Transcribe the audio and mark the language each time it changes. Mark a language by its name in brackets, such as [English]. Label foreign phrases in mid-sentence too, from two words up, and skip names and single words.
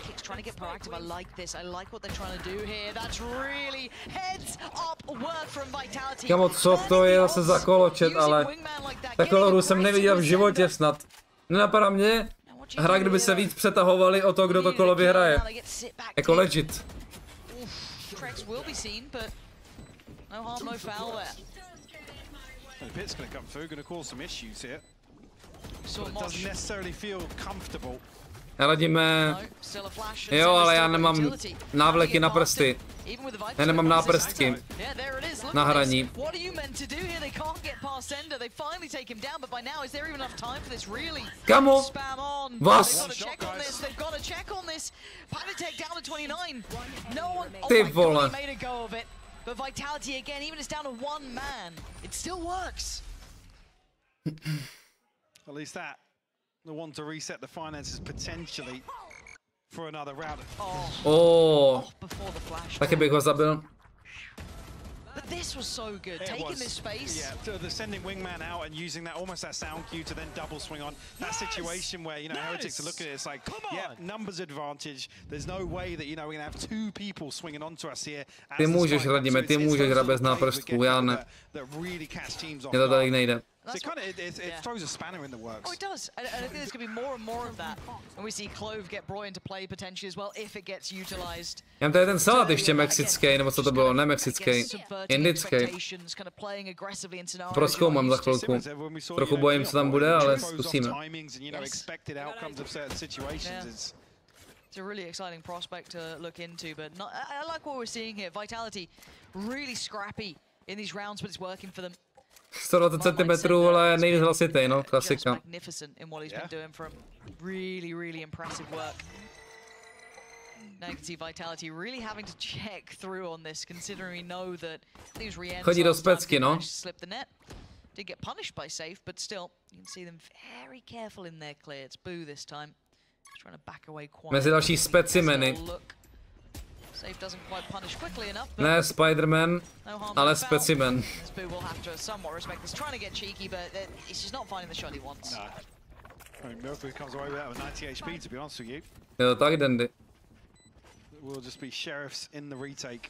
[Czech] Kamo, co to je zase za koločet, ale takovou hru jsem neviděl v životě snad. Nenapadá mě hra, kdyby se víc přetahovali o to, kdo to kolo vyhraje. Jako legit. [English] The pit's going to come through, going to cause some issues here. But it doesn't necessarily feel comfortable. [Czech] Radíme. Jo, ale já nemám návleky na prsty. Já nemám náprstky na hraní. Kamo? Vás? Ty vole. [English] But Vitality again, even it's down to one man, it still works. At least that, the one to reset the finances potentially for another round. [Czech] Oh, taky bych ho zabil. [English] But this was so good, taking this space. Yeah, so they're sending Wingman out and using that almost that sound cue to then double swing on. That situation where, you know, Heretics are looking at it, it's like, yeah, numbers advantage. There's no way that, you know, we're going to have two people swinging onto us here. [Czech] Ty můžeš, Radíme, ty můžeš hrát bez náprstku, já ne. Mě to tady nejde. [English] So it throws a spanner in the works. Oh, it does. And I think there's going to be more and more of that. And we see Clove get brought into play potentially as well if it gets utilized. [Czech] Já mám tady ten salát ještě mexický, nebo co to bylo, ne mexický, indický. Prozkoumám za chvilku. Trochu bojím, co tam bude, ale zkusíme. [English] It's a really exciting prospect to look into, but not, I like what we're seeing here. Vitality really scrappy in these rounds, but it's working for them. [Czech] 120 cm, ale nejvíc hlasitý, no, klasika. [English] Magnificent in what he's been doing from really, really impressive work. Now you can see Vitality really having to check through on this, considering we know that these Rians [Czech] chodí do specky, no. [English] Slip the net. Did get punished by Safe, but still, you can see them very careful in their clear. It's Boo this time. Trying to back away quite. [Czech] Mezi další specimeny. [English] Safe doesn't quite punish quickly enough. [Czech] Ne Spider-Man, ale specimen. [English] Boo will have to somewhat respect this. Trying to get cheeky, but he's just not finding the shot he wants. No. I mean, Mercury comes away with that with 90 HP, to be honest with you. [Czech] Jo, tak Dandy. [English] Will just be sheriffs in the retake.